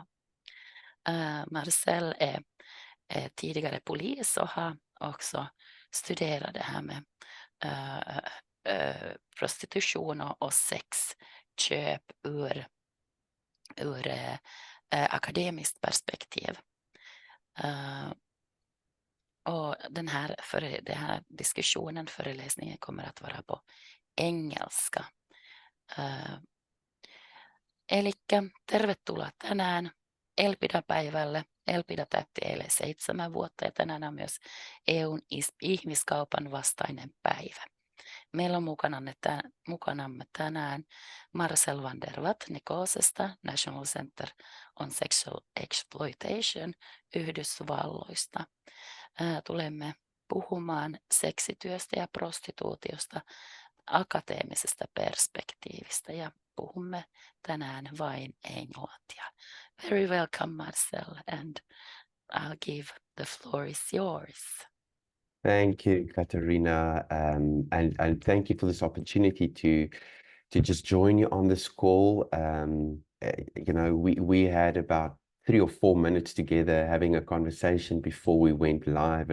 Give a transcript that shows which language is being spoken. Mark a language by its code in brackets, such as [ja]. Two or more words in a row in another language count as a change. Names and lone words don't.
[sv] Marcel är tidigare polis och har också studerat det här med prostitution och sexköp ur akademiskt perspektiv. Och den här diskussionen, föreläsningen kommer att vara på engelska. [fi] Elikkä tervetuloa tänään Elpidapäivälle. Elpida täytti eilen 7 vuotta ja tänään on myös EUn ihmiskaupan vastainen päivä. Meillä on mukanamme tänään Marcel van der Watt NCOSEsta, National Center on Sexual Exploitation Yhdysvalloista. Tulemme puhumaan seksityöstä ja prostituutiosta akateemisesta perspektiivistä ja puhumme tänään vain englantia. [en] Very welcome, Marcel, and I'll give the floor is yours. Thank you, Katarina, and thank you for this opportunity to just join you on this call. You know, we had about 3 or 4 minutes together having a conversation before we went live,